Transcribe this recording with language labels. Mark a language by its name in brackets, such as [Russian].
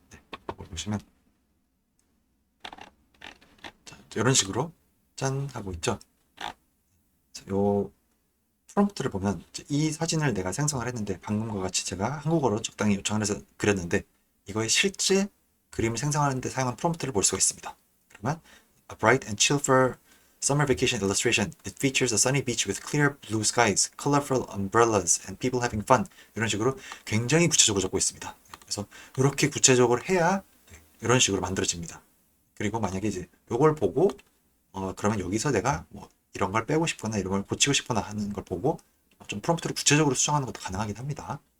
[Korean] 네, 이걸 보시면 자, 이런 식으로 짠 하고 있죠. 요 프롬프트를 보면 이 사진을 내가 생성을 했는데 방금과 같이 제가 한국어로 적당히 요청을 해서 그렸는데 이거의 실제 그림을 생성하는 데 사용한 프롬프트를 볼 수가 있습니다. [English] 그러면 A bright and chill for summer vacation illustration. It features a sunny beach with clear blue skies, colorful umbrellas, and people having fun. [Korean] 이런 식으로 굉장히 구체적으로 적고 있습니다. 그래서 이렇게 구체적으로 해야 이런 식으로 만들어집니다. 그리고 만약에 이제 이걸 보고 그러면 여기서 내가 뭐 이런 걸 빼고 싶거나 이런 걸 고치고 싶거나 하는 걸 보고 좀 프롬프트를 구체적으로 수정하는 것도 가능하긴 합니다.